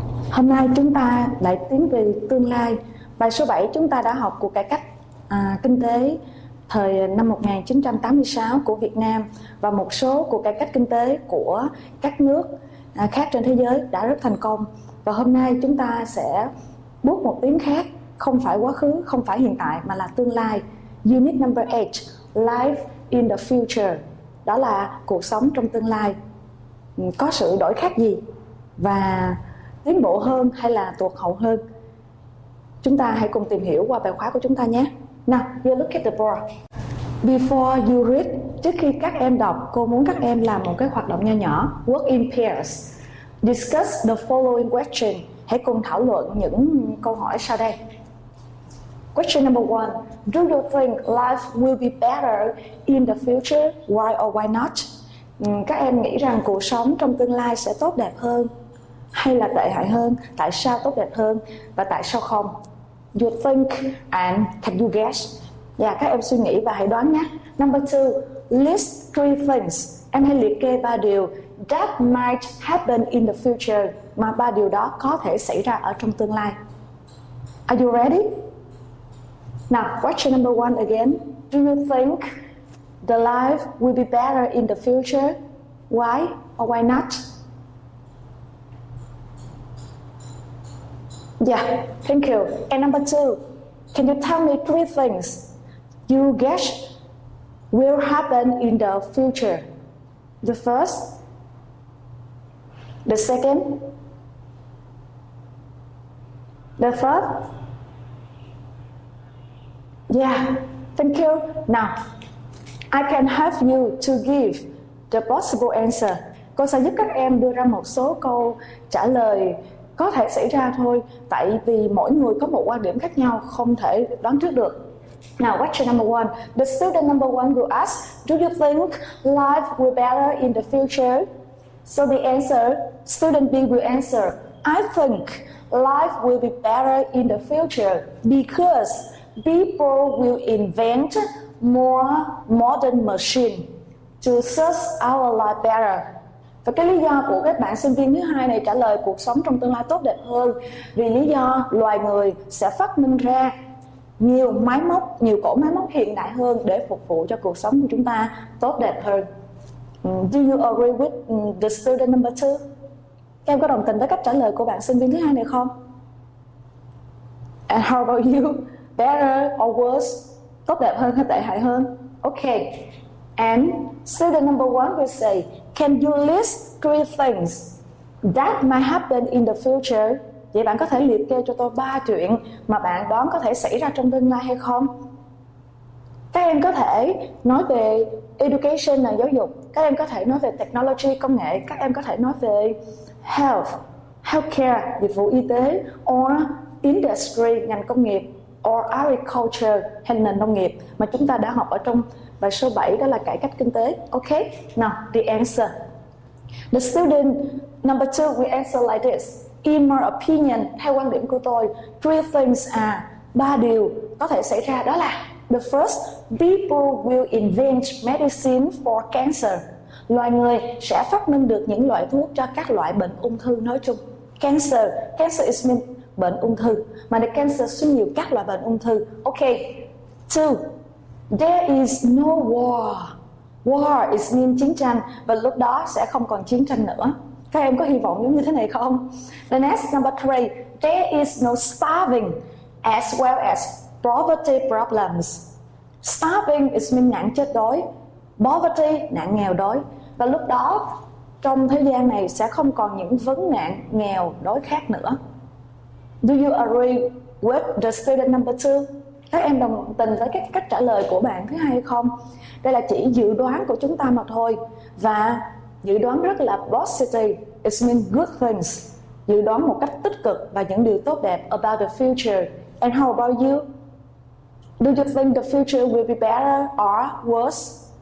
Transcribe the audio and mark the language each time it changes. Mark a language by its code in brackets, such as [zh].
[vi] Hôm nay chúng ta lại tiến về tương lai. Bài số 7 chúng ta đã học cuộc cải cách kinh tế thời năm 1986 của Việt Nam và một số cuộc cải cách kinh tế của các nước khác trên thế giới đã rất thành công. Và hôm nay chúng ta sẽ bước một tiến khác, không phải quá khứ, không phải hiện tại mà là tương lai. [en] Unit number 8, Life in the Future. [vi] Đó là cuộc sống trong tương lai. Có sự đổi khác gì? Và tiến bộ hơn hay là tụt hậu hơn? Chúng ta hãy cùng tìm hiểu qua bài khóa của chúng ta nhé. [en] Now, you look at the board. Before you read, [vi] trước khi các em đọc, cô muốn các em làm một cái hoạt động nho nhỏ. [en] Work in pairs. Discuss the following question. [vi] Hãy cùng thảo luận những câu hỏi sau đây. [en] Question number 1. Do you think life will be better in the future? Why or why not? [vi] Các em nghĩ rằng cuộc sống trong tương lai sẽ tốt đẹp hơn hay là tệ hại hơn? Tại sao tốt đẹp hơn và tại sao không? [en] You think and can you guess? [vi] Các em suy nghĩ và hãy đoán nhé. [en] Number 2, list 3 things. [vi] Em hãy liệt kê 3 điều [en] that might happen in the future, [vi] mà 3 điều đó có thể xảy ra ở trong tương lai. [en] Are you ready? Now, question number 1 again. Do you think the life will be better in the future? Why or why not? Yeah, thank you. And number 2, can you tell me 3 things you guess will happen in the future? The first, the second, the third? Yeah, thank you. Now, I can help you to give the possible answer. [vi] Cô sẽ giúp các em đưa ra một số câu trả lời có thể xảy ra thôi, tại vì mỗi người có một quan điểm khác nhau, không thể đoán trước được. [en] Now, question number 1. The student number 1 will ask, do you think life will be better in the future? So the answer, student B will answer, I think life will be better in the future because people will invent more modern machine to serve our life better. [vi] Và cái lý do của các bạn sinh viên thứ hai này trả lời cuộc sống trong tương lai tốt đẹp hơn vì lý do loài người sẽ phát minh ra nhiều máy móc, nhiều cỗ máy móc hiện đại hơn để phục vụ cho cuộc sống của chúng ta tốt đẹp hơn. [en] Do you agree with the student number 2? [vi] Các em có đồng tình với cách trả lời của bạn sinh viên thứ hai này không? [en] And how about you? Better or worse? [vi] Tốt đẹp hơn hay tệ hại hơn? [en] Okay. And student number 1 will say, can you list 3 things that might happen in the future? [vi] Vậy bạn có thể liệt kê cho tôi 3 chuyện mà bạn đoán có thể xảy ra trong tương lai hay không? Các em có thể nói về education là giáo dục, các em có thể nói về technology, công nghệ, các em có thể nói về healthcare, dịch vụ y tế, or industry, ngành công nghiệp, or agriculture, hay nền nông nghiệp mà chúng ta đã học ở trong bài số 7, đó là cải cách kinh tế. [en] Okay, now the answer. The student number 2 will answer like this. In my opinion, [vi] theo quan điểm của tôi, [en] 3 things are, [vi] 3 điều có thể xảy ra, đó là [en] the first, people will invent medicine for cancer. [vi] Loài người sẽ phát minh được những loại thuốc cho các loại bệnh ung thư nói chung. [en] Cancer is mean [vi] bệnh ung thư, mà the cancer suy nhiều các loại bệnh ung thư. Okay. 2, [en] there is no war. War is mean [vi] chiến tranh, và lúc đó sẽ không còn chiến tranh nữa. Các em có hy vọng giống như thế này không? [en] The next, number 3, there is no starving as well as poverty problems. Starving is mean [vi] nạn chết đói, poverty nạn nghèo đói, và lúc đó trong thế gian này sẽ không còn những vấn nạn nghèo đói khác nữa. [en] Do you agree with the student number 2? [vi] Các em đồng tình với cái cách trả lời của bạn thứ hai hay không? Đây là chỉ dự đoán của chúng ta mà thôi, và dự đoán rất là positive. [en] It means good things. [vi] Dự đoán một cách tích cực và những điều tốt đẹp [en] about the future. And how about you? Do you think the future will be better or worse?